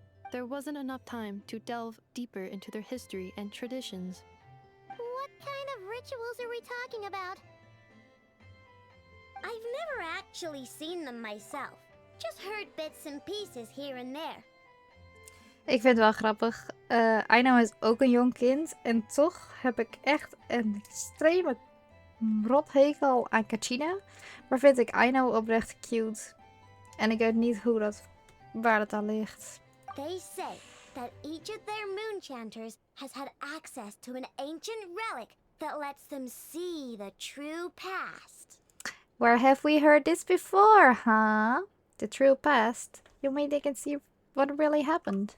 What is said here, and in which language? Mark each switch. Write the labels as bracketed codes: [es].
[en] There wasn't enough time to delve deeper into their history and traditions. What kind of rituals are we talking about? I've never actually seen them myself. Just heard bits and pieces here and there. [nl] Ik vind het wel grappig. Aino is ook een jong kind. En toch heb ik echt een extreme rothekel aan Kachina. Maar vind ik Aino oprecht cute. En ik weet niet waar het aan ligt. [en] They say that each of their moon chanters has had access to an ancient relic that lets them see the true past. Where have we heard this before, huh? The true past? You mean they can see what really happened?